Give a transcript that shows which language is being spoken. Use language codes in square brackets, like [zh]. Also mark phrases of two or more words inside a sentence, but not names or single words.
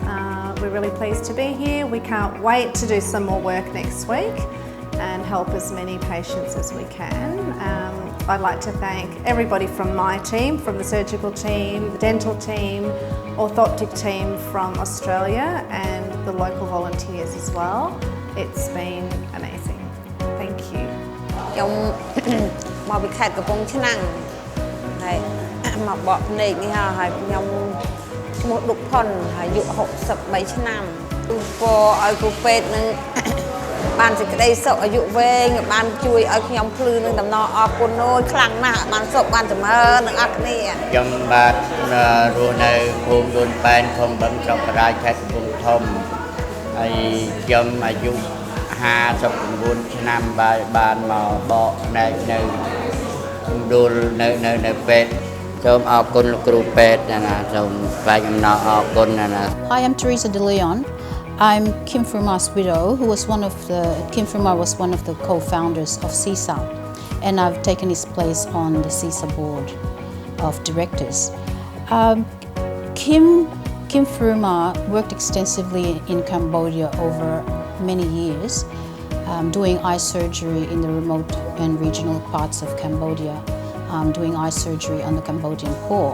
[en] We're really pleased to be here. We can't wait to do some more work next week and help as many patients as we can. I'd like to thank everybody from my team, from the surgical team, the dental team, orthotic team from Australia, and the local volunteers as well. It's been amazing. Thank you. [km] ខ្ញុំមកពីខេត្តកំពង់ឆ្នាំងហើយមកបកភ្នែកនេះហើយខ្ញុំឈ្មោះឌុកផុនអាយុ63ឆ្នាំពរឲ្យគ្រូពេ ទ្យនឹងបានសេចក្តីសុខអាយុវែងបានជួយឲ្យខ្ញុំភ្លឺនឹងដំណរអរគុណអូយខ្លាំងណាស់បានសុខបានចម្រើនទាំងអស់គ្នាខ្ញុំបាទរស់នៅភូមិដូនប៉ែនខំបឹងស្រុកបរាយខេត្តកំពង់ធំហើយខ្ញុំអាយុ59ឆ្នាំបានមកបកផ្នែកនៅដួលនៅពេទ្យសូមអរគុណលោកគ្រូពេទ្យណាសូមថ្លែងអំណរអរគុណណា [en] Hi, I'm Teresa De Leon. I'm Kim Phuma's widow, Kim Phuma was one of the co-founders of CISA, and I've taken his place on the CISA board of directors. Kim Phuma worked extensively in Cambodia over many years, doing eye surgery in the remote and regional parts of Cambodia, doing eye surgery on the Cambodian poor.